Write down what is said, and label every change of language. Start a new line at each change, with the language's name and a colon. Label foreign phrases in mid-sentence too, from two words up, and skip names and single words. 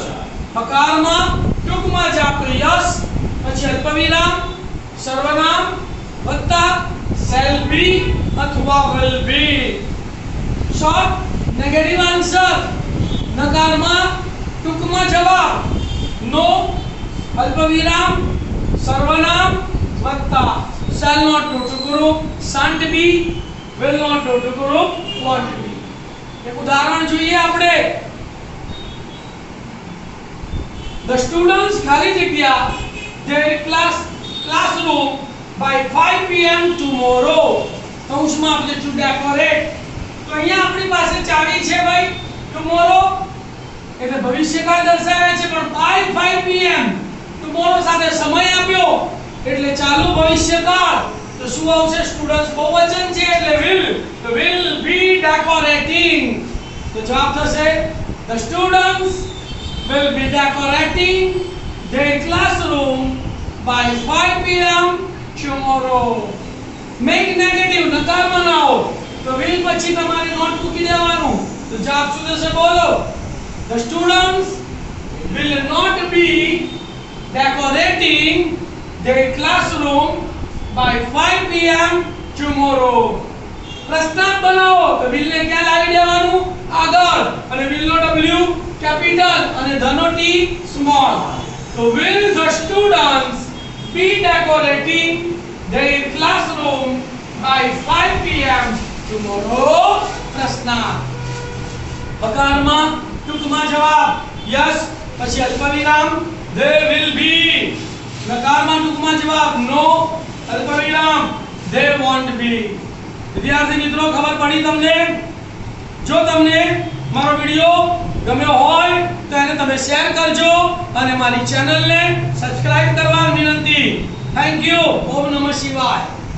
Gujarati: હકારમાં ટૂંકમાં જ આપણે યસ પછી અલ્પવિરામ સર્વનામ વત્તા
English: shall be
Gujarati: અથવા
English: will be. short negative answer.
Gujarati: નકારમાં ટૂંકમાં જવાબ નો અલ્પવિરામ સર્વનામ વત્તા
English: shall not go to group, shan't be, will not go to group, won't be.
Gujarati: એક ઉદાહરણ જોઈએ આપણે.
English: The students
Gujarati: ખાલી જગ્યા
English: their classroom by 5 pm tomorrow.
Gujarati: કૌંસમાં આપણે
English: to decorate.
Gujarati: તો અહીંયા આપણી પાસે ચાવી છે ભાઈ tomorrow એટલે ભવિષ્યકાળ દર્શાવે છે પણ
English: by 5 pm
Gujarati: ટૂંકમાં સાથે સમય આપ્યો એટલે ચાલુ ભવિષ્યકાળ તો શું આવશે સ્ટુડન્ટ્સ બહુવચન છે એટલે
English: will be decorating
Gujarati: તો જવાબ થશે
English: the students will be decorating their classroom by 5 p.m. tomorrow. Make negative
Gujarati: નકાર બનાવો તો
English: will
Gujarati: પછી તમારે નોટ મૂકી દેવાનું તો જવાબ શું થશે બોલો
English: the students will not be decorating their classroom by 5 p.m. tomorrow.
Gujarati: પ્રશ્નાર્થ બનાવો તો will ને ક્યાં લાવી દેવાનું આગળ અને will નો w કેપિટલ અને the નો t સ્મોલ તો
English: will the students be decorating their classroom by 5 p.m. tomorrow.
Gujarati: પ્રશ્નાર્થ હકારમાં ટૂંકમાં જવાબ yes પછી અલ્પવિરામ
English: they will be
Gujarati: નકારમાં ટૂંકમાં જવાબ no અલ્પવિરામ
English: they won't be.
Gujarati: વિદ્યાર્થી મિત્રો ખબર પડી તમને જો તમને મારો વિડિયો ગમ્યો હોય તો એને તમે શેર કરજો અને મારી ચેનલને સબસ્ક્રાઇબ કરવા વિનંતી
English: thank you
Sanskrit: ॐ नमः शिवाय.